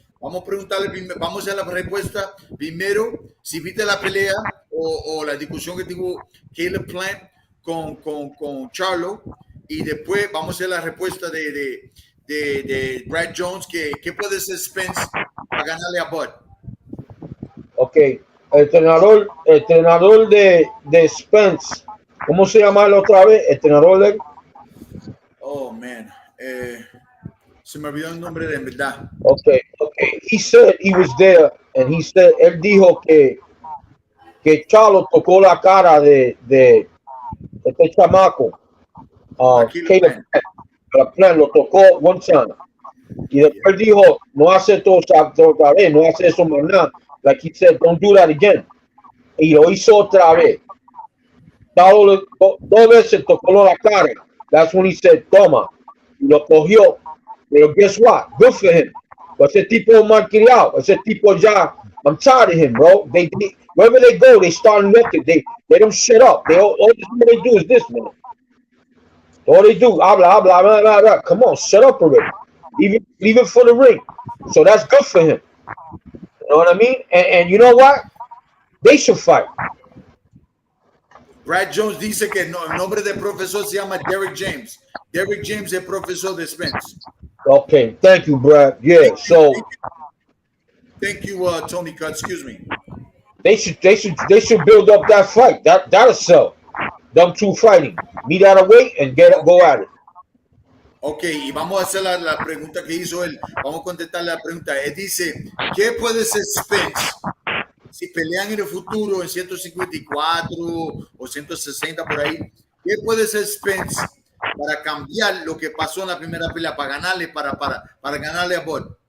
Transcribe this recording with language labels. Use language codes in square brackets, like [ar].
[es] Vamos a preguntarle, vamos a hacer la respuesta primero, si viste la pelea o la discusión que tuvo Caleb Plant con Charlo, y después vamos a hacer la respuesta de Brad Jones, ¿qué puede ser Spence para ganarle a Bud? Ok, el entrenador de Spence, ¿cómo se llama él otra vez? El entrenador de... [en] Oh, man. [es] Se me olvidó el nombre de en verdad. [en] Okay. He said he was there, and he said, [es] él dijo que que Charlo tocó la cara de este chamaco. Aquí Caleb Plant lo tocó [en] one time. [es] Y después dijo, no hace todo otra vez, no hace eso más nada. [en] Like he said, don't do that again. [es] Y lo hizo otra vez. Dos veces tocó la cara. [en] That's when he said, toma. [es] Y lo cogió. Pero [en] guess what? Good for him. But [es] ese tipo malcriado. Ese tipo ya, [en] I'm tired of him, bro. Wherever they go, they start nothing. They don't shut up. All they do is this, man. All they do, [es] habla, [en] blah, blah, blah. Come on, shut up already. Leave it for the ring. So that's good for him. You know what I mean? And you know what? They should fight. [es] Brad Jones dice que el nombre del profesor se llama Derek James. Derek James es profesor de Spence. [en] Okay, thank you, Brad. Yeah, so thank you, Tony Cut. Excuse me. They should build up that fight. That'll sell. Them two fighting. Meet out of weight and go at it. [es] Ok, y vamos a hacer la pregunta que hizo él. Vamos a contestar la pregunta. Él dice, ¿qué puede ser Spence si pelean en el futuro en 154 o 160 por ahí? ¿Qué puede ser Spence para cambiar lo que pasó en la primera pelea, para ganarle, para ganarle a Bud?